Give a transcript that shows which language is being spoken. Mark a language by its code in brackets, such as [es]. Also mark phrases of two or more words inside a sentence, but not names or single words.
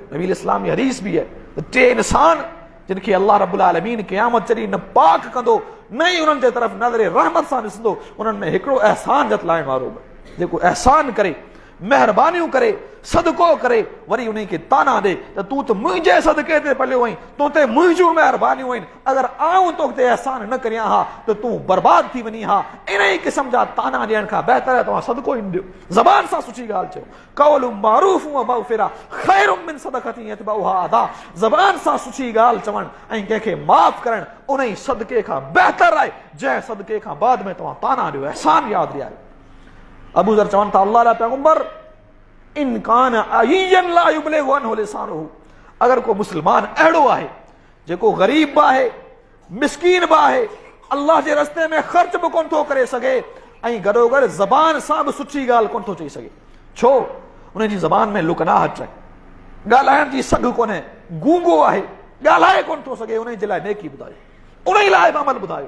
[sd] नबी इस्लाम जी हदीस बि आहे त टे इंसान जिनखे अल्लाह [ar] رب العالمين [sd] क़यामत जॾहिं न पाक कंदो, न ई उन्हनि जे तरफ़ नज़र रहमत सां ॾिसंदो, उन्हनि में हिकिड़ो अहसान जतलाइण वारो बि, जेको अहसान करे, महिरबानियूं करे, सदको करे, वरी उन खे ताना ॾे त तूं त मुंहिंजे सदके ते पलियो आहीं, तो ते मुंहिंजूं महिरबानियूं आहिनि, अगर आऊं तो ते एहसान न करियां हा त तूं बर्बाद थी वञी हा। इन ई क़िस्म जा ताना ॾियण खां बहितर आहे तव्हां सदको ई ॾियो, ज़बान सां सुठी ॻाल्हि चयो, [ar] قول معروف ومغفرة خير من صدقة يتبعها أذى, [sd] ज़बान सां सुठी ॻाल्हि चवणु ऐं कंहिंखे माफ़ करणु उन ई सदके खां बहितर आहे जंहिं सदके खां बाद में तव्हां ताना ॾियो, अहसान यादि ॾियारियो। अबू ज़र चवनि था अल्लाह जा पैगंबर [ar] إن كان عييا لا يبلغ عنه لسانه, [sd] अगर को मुस्लमान अहिड़ो आहे जेको ग़रीब बि आहे, मिस्कीन बि आहे, अल्लाह जे रस्ते में ख़र्च बि कोन थो करे सघे ऐं गॾोगॾु ज़बान सां बि सुठी ॻाल्हि कोन थो चई सघे, छो उन जी ज़बान में लुकनाहट आहे, ॻाल्हाइण जी सघ कोन्हे, गूंगो आहे, ॻाल्हाए कोन थो सघे, उन जे लाइ नेकी ॿुधायो, उन ई लाइ बि अमल ॿुधायो।